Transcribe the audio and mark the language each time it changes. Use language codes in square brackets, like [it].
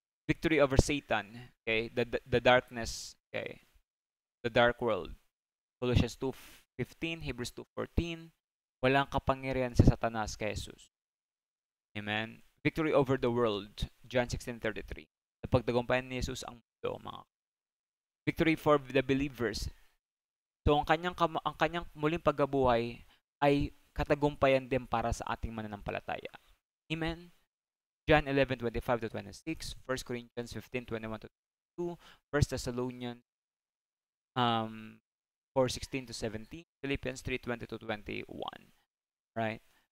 [en] Victory over Satan. Okay? The darkness. Okay? The dark world. [tl] Colossians 2:15, Hebrews 2:14. Walang kapangyarihan sa Satanas kay Jesus. Amen. [en] Victory over the world. John 16:33. [tl] Napagtagumpayan ni Jesus ang mundo, mga. [en] Victory for the believers. [tl] So ang kanyang muling pagkabuhay ay katagumpayan din para sa ating mananampalataya. [en] Amen. John 11:25-26, 1 Corinthians 15:21-22, 1 Thessalonians 4:16-17, Philippians 3:20-21. Right?